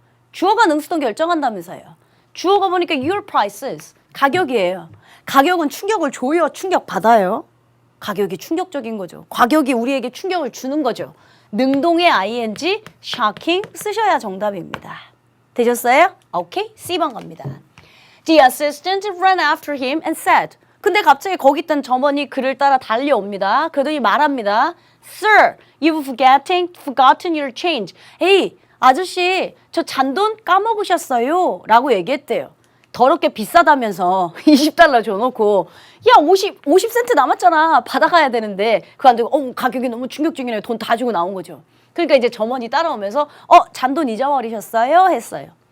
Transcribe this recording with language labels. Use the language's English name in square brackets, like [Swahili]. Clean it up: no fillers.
[Korean] 주어가 능수동 결정한다면서요. 주어가 보니까 [English] your prices, [Korean] 가격이에요. 가격은 충격을 줘요? 충격받아요? 가격이 충격적인 거죠. 가격이 우리에게 충격을 주는 거죠. 능동의 ing, shocking 쓰셔야 정답입니다. 되셨어요? 오케이, C번 갑니다. [English] The assistant ran after him and said. [Korean] 근데 갑자기 거기 있던 점원이 그를 따라 달려옵니다. 그러더니 말합니다. [English] Sir, you've forgotten your change. [Korean] Hey, 아저씨, 저 잔돈 까먹으셨어요? 라고 얘기했대요. 더럽게 비싸다면서 20달러 줘놓고 야 50센트 남았잖아. 받아가야 되는데 그거 안 되고 가격이 너무 충격적이네. 돈 다 주고 나온 거죠. 그러니까 이제 점원이 따라오면서 잔돈 잊어버리셨어요? 했어요.